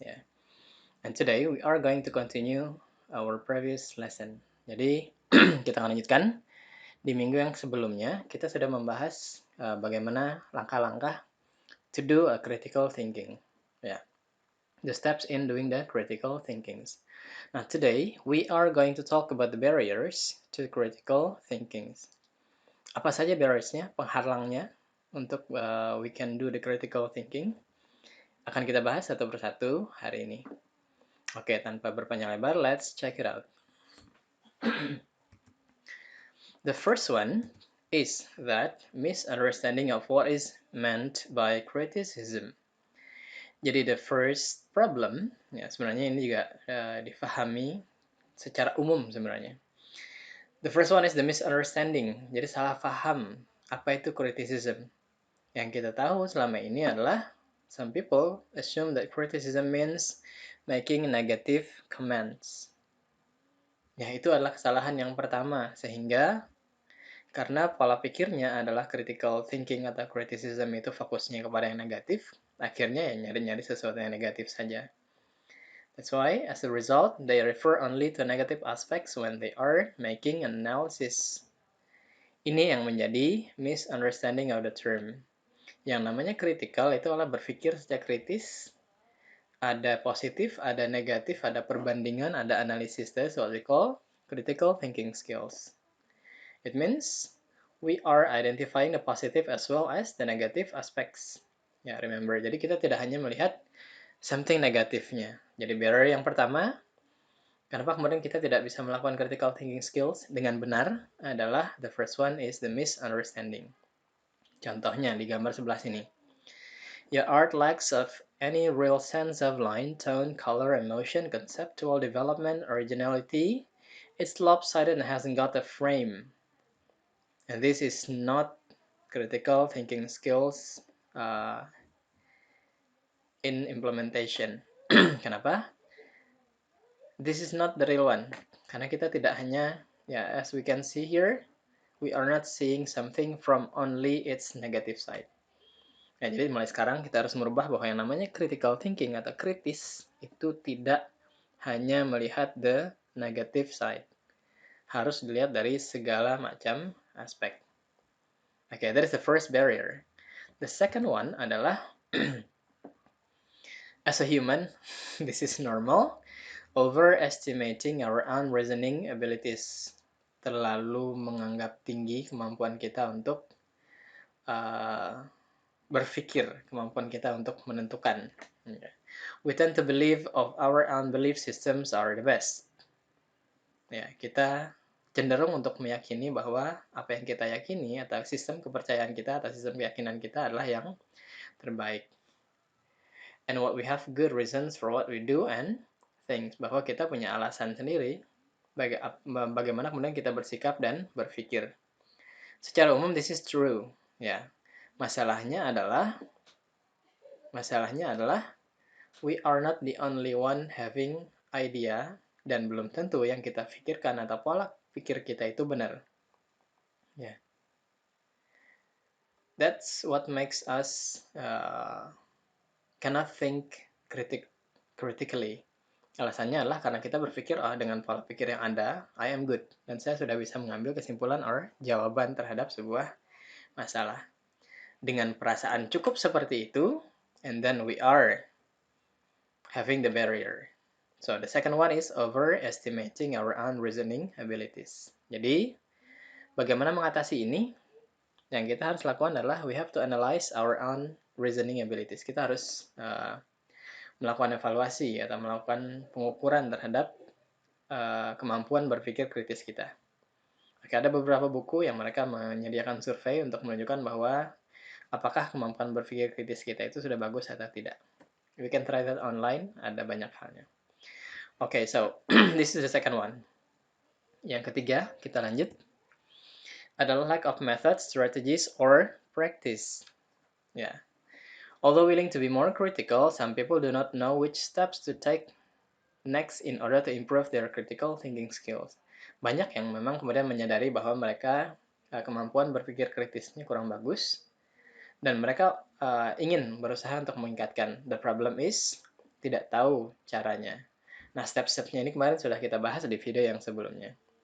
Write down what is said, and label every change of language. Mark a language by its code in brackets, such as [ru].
[en] Yeah, and today we are going to continue our previous lesson. [id] Jadi kita akan lanjutkan di minggu yang sebelumnya kita sudah membahas bagaimana langkah-langkah [en] to do a critical thinking. Yeah, the steps in doing the critical thinkings. Now today we are going to talk about the barriers to critical thinkings. [id] Apa saja barriersnya, penghalangnya untuk [en] we can do the critical thinking? [id] Akan kita bahas satu persatu hari ini. Oke, tanpa berpanjang lebar, [en] let's check it out. The first one is that misunderstanding of what is meant by criticism. [id] Jadi [en] the first problem, [id] ya sebenarnya ini juga difahami secara umum sebenarnya. [en] The first one is the misunderstanding. [id] Jadi salah paham apa itu criticism. Yang kita tahu selama ini adalah [en] some people assume that criticism means making negative comments. [id] Ya, itu adalah kesalahan yang pertama, sehingga karena pola pikirnya adalah critical thinking atau criticism itu fokusnya kepada yang negatif, akhirnya ya nyari-nyari sesuatu yang negatif saja. [en] That's why, as a result, they refer only to negative aspects when they are making an analysis. [id] Ini yang menjadi [en] misunderstanding of the term. [id] Yang namanya critical itu adalah berpikir secara kritis, ada positif, ada negatif, ada perbandingan, ada analisis. [en] That's what we call critical thinking skills. It means we are identifying the positive as well as the negative aspects. Ya, remember. [id] Jadi kita tidak hanya melihat something negatifnya. Jadi barrier yang pertama, kenapa kemudian kita tidak bisa melakukan critical thinking skills dengan benar adalah [en] the first one is the misunderstanding. [id] Contohnya di gambar sebelah sini. [en] Your art lacks of any real sense of line, tone, color, emotion, conceptual development, originality. It's lopsided and hasn't got a frame. And this is not critical thinking skills in implementation. Kenapa? This is not the real one. [id] Karena kita tidak hanya, ya, [en] as we can see here, we are not seeing something from only its negative side. [id] Ya, jadi mulai sekarang kita harus merubah bahwa yang namanya critical thinking atau kritis itu tidak hanya melihat [en] the negative side. [id] Harus dilihat dari segala macam aspek. [en] Okay, that is the first barrier. The second one adalah as a human, this is normal, overestimating our own reasoning abilities. [id] Terlalu menganggap tinggi kemampuan kita untuk berpikir, kemampuan kita untuk menentukan. [en] We tend to believe of our own belief systems are the best. [id] Ya, kita cenderung untuk meyakini bahwa apa yang kita yakini atau sistem kepercayaan kita atau sistem keyakinan kita adalah yang terbaik. [en] And what we have good reasons for what we do and things. [id] Bahwa kita punya alasan sendiri bagaimana kemudian kita bersikap dan berpikir. Secara umum [en] this is true. [id] Ya, masalahnya adalah [en] we are not the only one having idea [id] dan belum tentu yang kita pikirkan atau pola pikir kita itu benar. [en] Yeah. That's what makes us cannot think critically. [id] Alasannya adalah karena kita berpikir, dengan pola pikir yang ada, [en] I am good. [id] Dan saya sudah bisa mengambil kesimpulan or jawaban terhadap sebuah masalah. Dengan perasaan cukup seperti itu, [en] and then we are having the barrier. So the second one is overestimating our own reasoning abilities. [id] Jadi, bagaimana mengatasi ini? Yang kita harus lakukan adalah [en] we have to analyze our own reasoning abilities. [id] Kita harus melakukan evaluasi atau melakukan pengukuran terhadap kemampuan berpikir kritis kita. Oke, ada beberapa buku yang mereka menyediakan survei untuk menunjukkan bahwa apakah kemampuan berpikir kritis kita itu sudah bagus atau tidak. [en] We can try that online, [id] ada banyak halnya. [en] Okay, so this is the second one. [id] Yang ketiga, kita lanjut. [en] Adalah lack of methods, strategies, or practice. Yeah. Although willing to be more critical, some people do not know which steps to take next in order to improve their critical thinking skills. [id] Banyak yang memang kemudian menyadari bahwa mereka kemampuan berpikir kritisnya kurang bagus, dan mereka ingin berusaha untuk meningkatkan. [en] The problem is [id] tidak tahu caranya. Nah, step-stepnya ini kemarin sudah kita bahas di video yang sebelumnya.